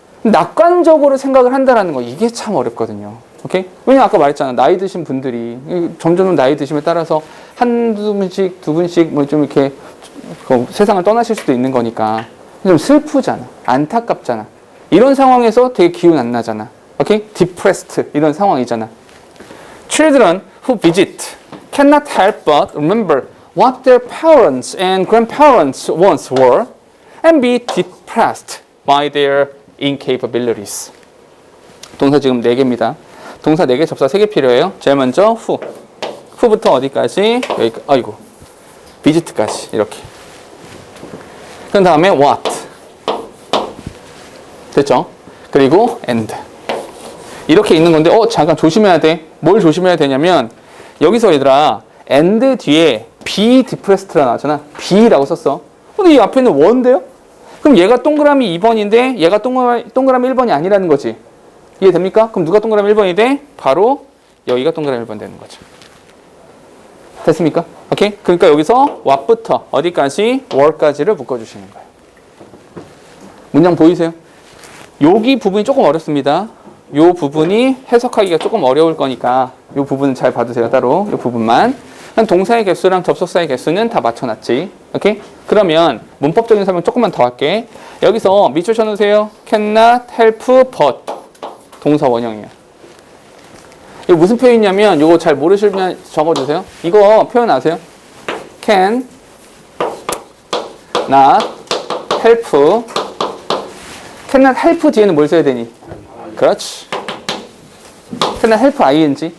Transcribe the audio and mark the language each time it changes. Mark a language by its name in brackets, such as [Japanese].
[Korean] 낙관적으로 생각을 한다라는 거, 이게 참 어렵거든요. 오케이? 왜냐면 아까 말했잖아. 나이 드신 분들이 점점 나이 드심에 따라서 한두 분씩, 두 분씩 뭐 좀 이렇게 세상을 떠나실 수도 있는 거니까 좀 슬프잖아. 안타깝잖아. 이런 상황에서 되게 기운 안 나잖아. 오케이? depressed 이런 상황이잖아. [English] Children who visit cannot help but remember what their parents and grandparents once were and be depressed by their incapabilities. [Korean] 동사 지금 4개입니다. 동사 4개, 접사 3개 필요해요. 제일 먼저 who. who부터 어디까지? 여기까지. visit까지 이렇게. 그 다음에 what. 됐죠? 그리고 and. 이렇게 있는 건데 잠깐 조심해야 돼. 뭘 조심해야 되냐면 여기서 얘들아 and 뒤에 [English] be depressed [Korean] 라 나왔잖아. be라고 썼어. 근데 이 앞에는 one인데요? 그럼 얘가 동그라미 2번인데 얘가 동그라미 1번이 아니라는 거지. 이해됩니까? 그럼 누가 동그라미 1번이 돼? 바로 여기가 동그라미 1번 되는 거죠. 됐습니까? 오케이? 그러니까 여기서 what부터 어디까지? were까지를 묶어주시는 거예요. 문장 보이세요? 여기 부분이 조금 어렵습니다. 이 부분이 해석하기가 조금 어려울 거니까 이 부분은 잘 봐두세요. 따로 이 부분만. 동사의 개수랑 접속사의 개수는 다 맞춰놨지. 오케이? 그러면 문법적인 설명 조금만 더 할게. 여기서 밑줄 쳐놓으세요. [English] cannot help but [Korean] 동사 원형이에요. 이거 무슨 표현이냐면 이거 잘 모르시면 적어주세요. 이거 표현 아세요? [English] can not help. cannot help [Korean] 뒤에는 뭘 써야 되니? 그렇지. [English] cannot help ing.